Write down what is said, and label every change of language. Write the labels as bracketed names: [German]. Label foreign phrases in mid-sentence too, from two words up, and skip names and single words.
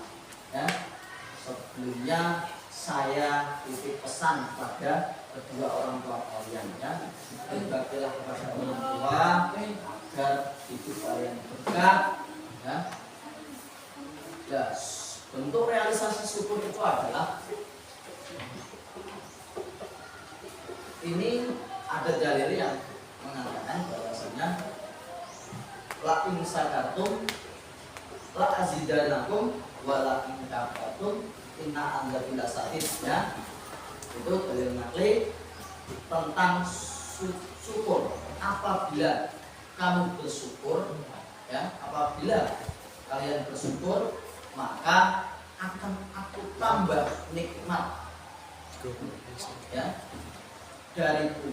[Indonesian] Ya, sebelumnya saya titip pesan kepada kedua orang tua kalian, ya, berbaktilah kepada orang tua agar hidup kalian berkah. Ya, ya, bentuk realisasi syukur itu adalah ini ada dalil yang mengatakan bahwasanya [Arabic] لئن شكرتم لأزيدنكم ولئن كفرتم إن عذابي لشديد. [Indonesian] Ya, itu dalil nakli tentang syukur. Apabila kamu bersyukur, ya, apabila kalian bersyukur, maka akan aku tambah nikmat, ya, dariku.